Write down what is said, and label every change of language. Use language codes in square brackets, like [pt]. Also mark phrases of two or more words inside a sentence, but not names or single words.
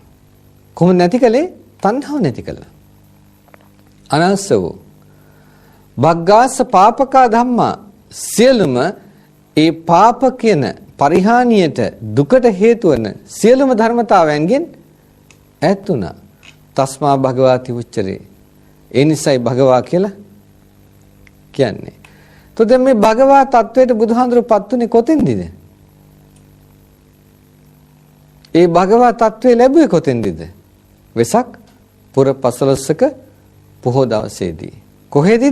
[si] කොහොමද නැති කළේ? තණ්හාව නැති කළා. [pi] අනාසවෝ භග්ගාස පාපකා ධම්මා [si] සියලුම ඒ පාප කියන පරිහානියට දුකට හේතු වන සියලුම ධර්මතාවයන්ගෙන් ඈත් වුණා. [pi] තස්මා භගවාති උච්චරේ. [si] ඒ නිසයි භගවා කියලා කියන්නේ. તો දැන් මේ භගවා තත්වයට බුදුහාඳුරපත් උනේ කොතෙන්දද? ඒ භගවා තත්වේ ලැබුවේ කොතෙන්දද? වෙසක් පුර 15ක පොහොය දවසේදී. කොහෙදද?